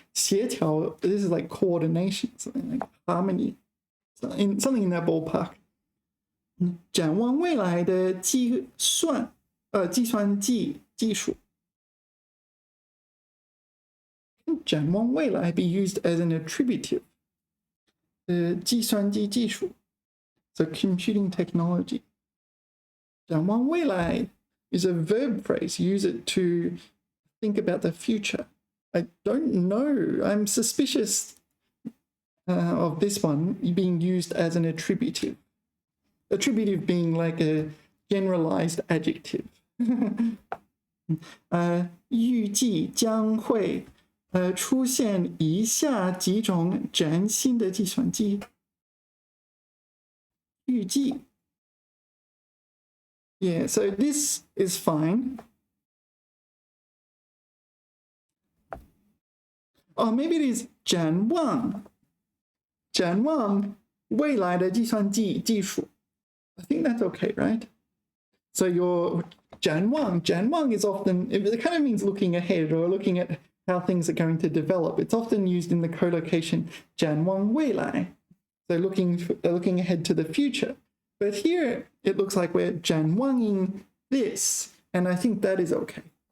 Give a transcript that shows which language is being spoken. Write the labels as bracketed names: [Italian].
[English] 协调 this is like coordination, something like harmony, something in that ballpark. [Chinese] 展望未来的计算机技术。 [English] 展望未来 be used as an attributive? 计算机技术 so computing technology. 展望未来 is a verb phrase. Use it to think about the future. I don't know. I'm suspicious of this one being used as an attributive. Attributive being like a generalized adjective. [Chinese] 预计将会出现以下几种崭新的计算机。预计。 [English] Yeah, so this is fine. Oh, maybe it is 展望。 [Chinese] 展望未来的计算机技术。 [English] I think that's okay, right? So your 展望 is often, it kind of means looking ahead or looking at how things are going to develop. It's often used in the collocation 展望未来. So looking ahead to the future. But here it looks like we're 展望ing this, and I think that is okay.